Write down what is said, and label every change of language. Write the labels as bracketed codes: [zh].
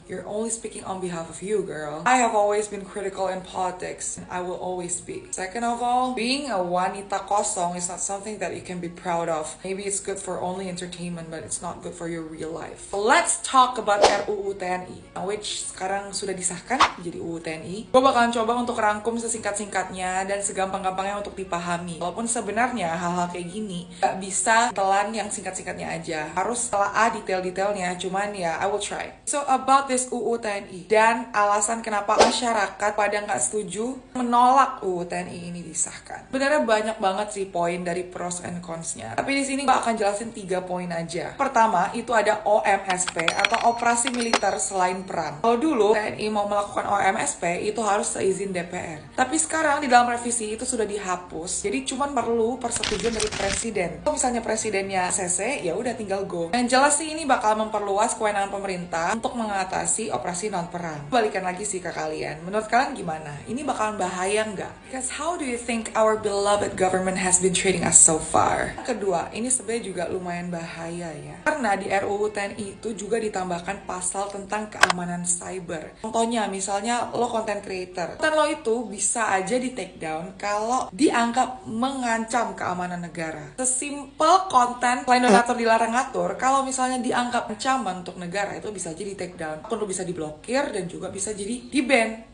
[en] You're only speaking on behalf of you, girl. I have always been critical in politics, and I will always speak. Second of all, being a [id] wanita kosong [en] is not something that you can be proud of. Maybe it's good for only entertainment, but it's not good for your real life. Let's talk about RUU TNI, which [id] sekarang sudah disahkan jadi UU TNI. Gue bakalan coba untuk rangkum sesingkat-singkatnya dan segampang-gampangnya untuk dipahami. Walaupun sebenarnya hal-hal kayak gini gak bisa telan yang singkat-singkatnya aja. Harus telah detail-detailnya, cuman ya [en] I will try. So about this UU TNI [id] dan alasan kenapa masyarakat pada nggak setuju menolak UU TNI ini disahkan. Sebenarnya banyak banget sih poin dari pros and cons-nya. Tapi di sini gue akan jelasin 3 poin aja. Pertama, itu ada OMSP atau operasi militer selain perang. Kalau dulu TNI mau melakukan OMSP itu harus seizin DPR. Tapi sekarang di dalam revisi itu sudah dihapus. Jadi cuma perlu persetujuan dari presiden. Kalau misalnya presidennya CC, ya udah tinggal go. Yang jelas sih ini bakal memperluas kewenangan pemerintah untuk mengatasi operasi non perang. Balikan lagi sih ke kalian. Menurut kalian gimana? Ini bakalan bahaya nggak? [en] Because how do you think our beloved government has been treating us so far? [id] Kedua, ini sebenarnya juga lumayan bahaya ya. Karena di RUU TNI itu juga ditambahkan pasal tentang keamanan cyber. Contohnya, misalnya lo content creator. Konten lo itu bisa aja di take down kalau dianggap mengancam keamanan negara. Sesimpel konten selain donatur dilarang ngatur, kalau misalnya dianggap ancaman untuk negara itu bisa jadi take down, akun lu bisa diblokir dan juga bisa jadi di ban.